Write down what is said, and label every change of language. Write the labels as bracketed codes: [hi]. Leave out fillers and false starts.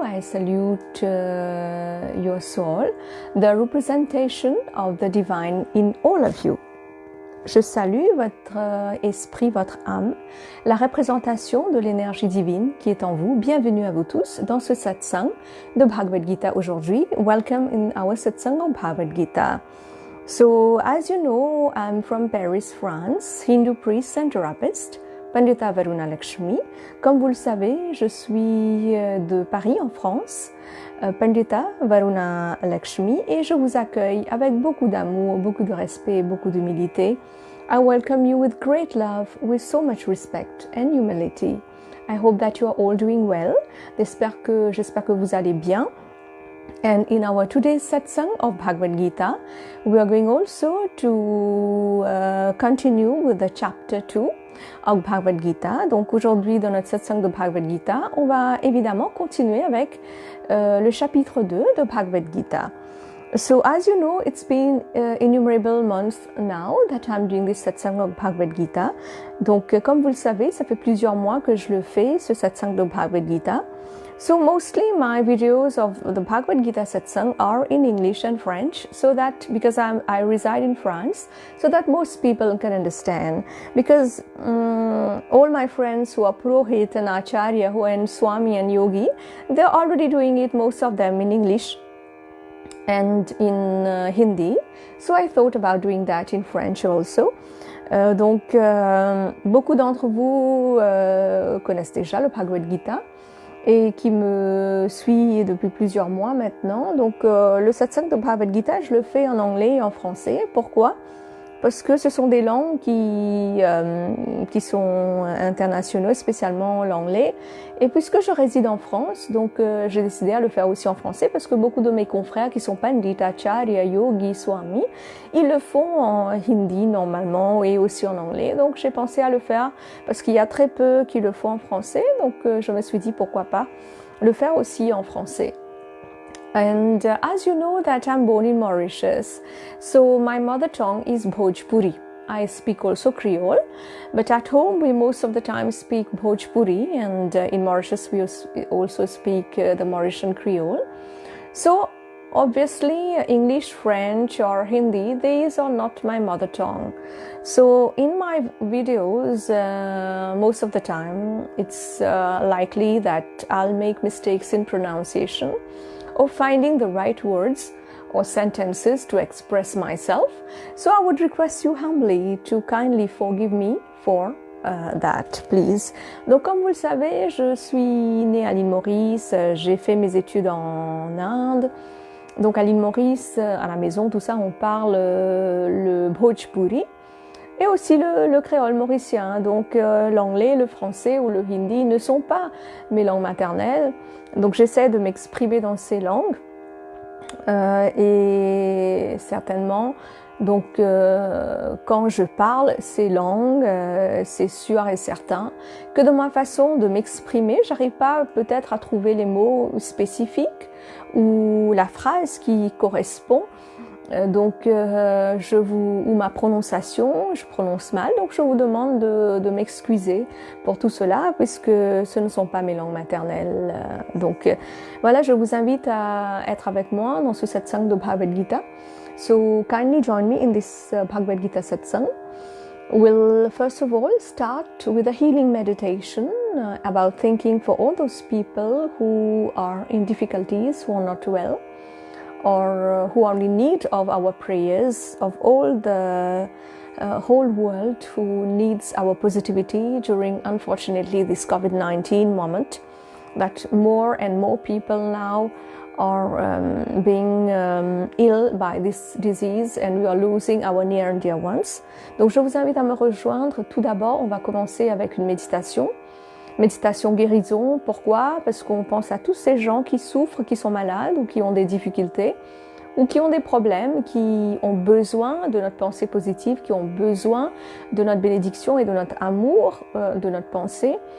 [en] I salute your soul, the representation of the divine in all of you. [fr] Je salue votre esprit, votre âme, la représentation de l'énergie divine qui est en vous. Bienvenue à vous tous dans ce satsang de Bhagavad Gita aujourd'hui. [en] Welcome in our satsang of Bhagavad Gita. So, as you know, I'm from Paris, France, Hindu priest and therapist, Pandita Varuna Lakshmi. [fr] Comme vous le savez, je suis de Paris en France, Pandita Varuna Lakshmi, et je vous accueille avec beaucoup d'amour, beaucoup de respect, beaucoup d'humilité. [en] I welcome you with great love, with so much respect and humility. I hope that you are all doing well. [fr] J'espère que vous allez bien. [en] And in our today's satsang of Bhagavad Gita, we are going also to continue with the chapter 2 of Bhagavad Gita. [fr] Donc aujourd'hui, dans notre satsang de Bhagavad Gita, on va évidemment continuer avec le chapitre 2 de Bhagavad Gita. [en] So as you know, it's been innumerable months now that I'm doing this satsang of Bhagavad Gita. [fr] Donc comme vous le savez, ça fait plusieurs mois que je le fais, ce satsang de Bhagavad Gita. [en] So mostly my videos of the Bhagavad Gita satsang are in English and French, so that because I reside in France, so that most people can understand. Because all my friends who are Purohit and Acharya, who are in Swami and Yogi, they're already doing it, most of them in English and in Hindi. So I thought about doing that in French also. [fr] Donc beaucoup d'entre vous connaissent déjà le Bhagavad Gita et qui me suit depuis plusieurs mois maintenant. Donc le satsang de Bhagavad Gita, je le fais en anglais et en français. Pourquoi ? Parce que ce sont des langues qui sont internationaux, spécialement l'anglais. Et puisque je réside en France, donc j'ai décidé à le faire aussi en français parce que beaucoup de mes confrères qui sont Pandita, Acharya, Yogi, Swami, ils le font en hindi normalement et aussi en anglais. Donc j'ai pensé à le faire parce qu'il y a très peu qui le font en français. Donc je me suis dit pourquoi pas le faire aussi en français. [en] And as you know that I'm born in Mauritius, so my mother tongue is Bhojpuri. I speak also Creole, but at home we most of the time speak Bhojpuri, and in Mauritius we also speak the Mauritian Creole. So obviously English, French or Hindi, these are not my mother tongue. So in my videos, most of the time it's likely that I'll make mistakes in pronunciation or finding the right words or sentences to express myself. So I would request you humbly to kindly forgive me for that, please. [fr] Donc comme vous le savez, je suis née à l'île Maurice, j'ai fait mes études en Inde. Donc à l'île Maurice, à la maison, tout ça, on parle le Bhojpuri et aussi le créole mauricien. Donc l'anglais, le français ou le hindi ne sont pas mes langues maternelles. Donc j'essaie de m'exprimer dans ces langues et certainement, donc quand je parle ces langues, c'est sûr et certain que de ma façon de m'exprimer, j'arrive pas peut-être à trouver les mots spécifiques ou la phrase qui correspond. Donc ou ma prononciation, je prononce mal, donc je vous demande de m'excuser pour tout cela puisque ce ne sont pas mes langues maternelles. Donc voilà, je vous invite à être avec moi dans ce satsang de Bhagavad Gita. [en] So kindly join me in this Bhagavad Gita satsang. We'll first of all start with a healing meditation about thinking for all those people who are in difficulties, who are not well. or who are in need of our prayers, of all the whole world who needs our positivity during, unfortunately, this COVID-19 moment, that more and more people now are being ill by this disease and we are losing our near and dear ones. [fr] Donc je vous invite à me rejoindre. Tout d'abord, on va commencer avec une méditation. Méditation guérison. Pourquoi? Parce qu'on pense à tous ces gens qui souffrent, qui sont malades ou qui ont des difficultés ou qui ont des problèmes, qui ont besoin de notre pensée positive, qui ont besoin de notre bénédiction et de notre amour, de notre pensée.